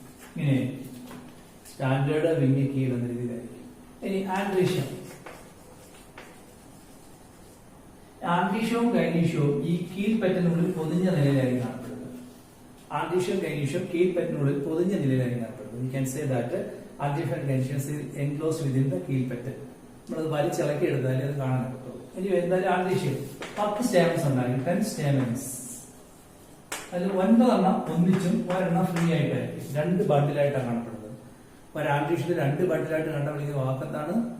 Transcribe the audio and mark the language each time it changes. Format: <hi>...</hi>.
<ml>ഇങ്ങനെ standard, wing, കീൽ എന്ന രീതിയിലായിരിക്കും. ഇനി ആൻഡ്രീഷ്യം. ആൻഡ്രീഷ്യവും ഗൈനീഷ്യവും ഈ കീൽ പറ്റിനുള്ളിൽ പൊതിഞ്ഞ നിലയിലായിരിക്കും കാണപ്പെടുന്നത്. ആൻഡ്രീഷ്യം, ഗൈനീഷ്യം കീൽ പറ്റിനുള്ളിൽ പൊതിഞ്ഞ നിലയിലായിരിക്കും കാണപ്പെടുന്നത്.</ml> <en>You can say that androecium and gynecium is enclosed within the keel petal.</en> <ml>നമ്മളത് വലിച്ചിളക്കി എടുത്താലേ അത് കാണാൻ പറ്റുള്ളൂ. ഇനി എന്തായാലും ആൻഡ്രീഷ്യം 10 സ്റ്റാമൻസ് ഉണ്ടായിരിക്കും. 10 സ്റ്റാമൻസ്. അതിൽ 9 എണ്ണം ഒന്നിച്ചും 1 എണ്ണം ഫ്രീ ആയിട്ടായിരിക്കും. 2 ബണ്ടിലായിട്ടാണ് കാണപ്പെടുന്നത്. ഒരു ആൻഡ്രീഷ്യത്തിൽ 2 ബണ്ടിലായിട്ട് കണ്ടുപിടിക്കുന്ന വാക്കെന്താണ്?</ml>